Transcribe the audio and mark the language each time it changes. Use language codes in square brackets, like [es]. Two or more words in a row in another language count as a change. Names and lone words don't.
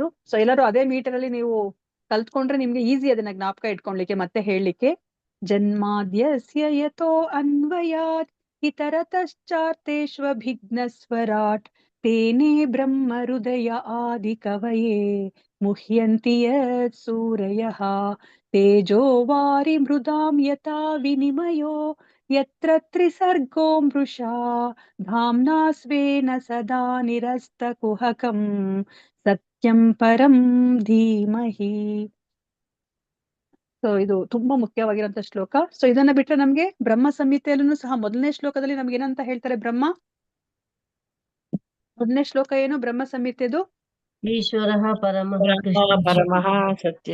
[kn] ಸೊ ಎಲ್ಲರೂ ಅದೇ ಮೀಟರ್ ಅಲ್ಲಿ ನೀವು ಕಲ್ತ್ಕೊಂಡ್ರೆ ನಿಮ್ಗೆ ಈಸಿ ಅದನ್ನ ಜ್ಞಾಪಕ ಇಟ್ಕೊಳ್ಲಿಕ್ಕೆ ಮತ್ತೆ ಹೇಳಲಿಕ್ಕೆ. [sa] ಜನ್ಮಾದ್ಯಸ್ಯ ಯತೋ ಅನ್ವಯಾತ್ ಇತರತಶ್ಚಾರ್ತೇಷ್ವಭಿಘ್ನ ಸ್ವರಾಟ್ ತೇನೇ ಬ್ರಹ್ಮ ಹೃದಯ ಆದಿ ಕವಯೇ ಮುಹ್ಯಂತಿ ಯತ್ ಸೂರಯಃ ತೇಜೋ ವಾರಿ ಮೃದಾಂ ಯಥಾ ವಿನಿಮಯೋ ಯತ್ರ ತ್ರಿಸರ್ಗೋ ಮೃಷಾ ಧಾಮ್ನಾ ಸ್ವೇನ ಸದಾ ನಿರಸ್ತಕುಹಕಂ ಸತ್ಯಂ ಪರಂ ಧೀಮಹಿ. [kn] ಸೊ ಇದು ತುಂಬಾ ಮುಖ್ಯವಾಗಿರುವಂತ ಶ್ಲೋಕ. ಸೊ ಇದನ್ನ ಬಿಟ್ರೆ ನಮ್ಗೆ ಬ್ರಹ್ಮ ಸಂಹಿತೆಯಲ್ಲೂ ಸಹ ಮೊದಲನೇ ಶ್ಲೋಕದಲ್ಲಿ ನಮ್ಗೆ ಏನಂತ ಹೇಳ್ತಾರೆ ಮೊದಲನೇ ಶ್ಲೋಕ ಏನು ಬ್ರಹ್ಮ ಸಂಹಿತೆದು? [sa] ಈಶ್ವರಃ ಪರಮಃ ಪರಮಃ ಸತ್ಯ.